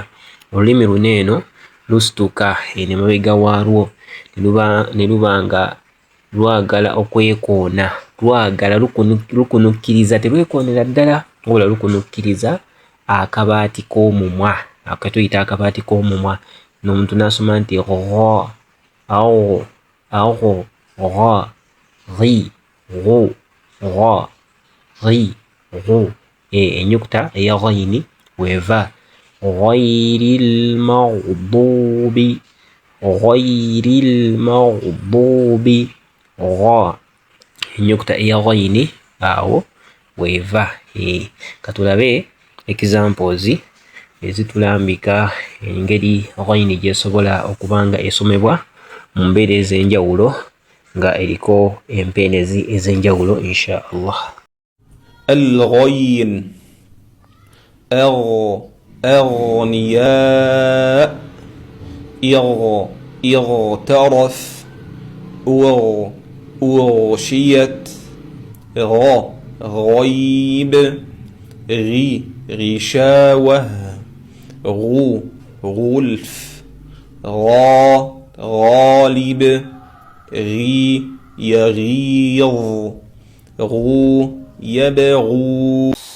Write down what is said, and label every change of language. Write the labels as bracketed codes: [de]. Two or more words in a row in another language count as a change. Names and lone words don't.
[lg] Olulimi luno eno lusituka eno emabega waalwo ne luba nga lwagala okwekoona, lukunukkiriza, terwekoonera ddala wabula lukunukkiriza akabaati k'omumwa, ke tuyita akabaati k'omumwa. N'omuntu n'asoma nti gha, awo, awo, gha, ghi, ghu, gha, ghi, ghu. Ennyukuta eya ghayini weeva. [ar] غير المغضوب، غير المغضوب, [lg] gha. Ennyukuta eya ghayini awo weeva. Katulabe examples ezitulambika engeri ghayini gy'esobola okuba nga esomebwa mu mbeera ez'enjawulo nga eriko empeenezi ez'enjawulo [ar] إن شاء الله. الغين أغنياء اغترف أغشيت غيب غشاوة غلف غالب يغيظ يبغو.